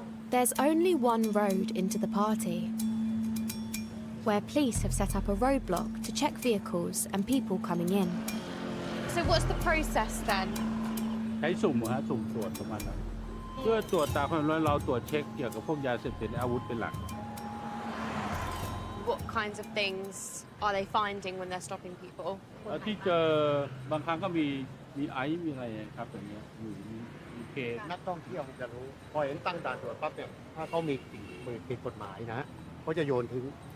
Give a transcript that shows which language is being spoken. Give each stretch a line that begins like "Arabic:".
English: There's only one road into the party, where police have set up a roadblock to check vehicles and people coming in. So what's the process then?
Thai: ใช้สุ่มสุ่มตรวจประมาณนั้นเพื่อตรวจตามความร้อนเราตรวจเช็คเกี่ยวกับพวกยาเสพติดและอาวุธเป็นหลัก
English: What kinds of things are they finding when they're stopping people?
Thai: ที่เจอบางครั้งก็มี มีไอซ์มีอะไรครับอย่างเงี้ยมีเคส นักท่องเที่ยวจะรู้พอเห็นตั้งด่านตรวจปั๊บเนี่ยถ้าเขามีสิ่งผิดกฎหมายนะเขาจะโยนทิ้ง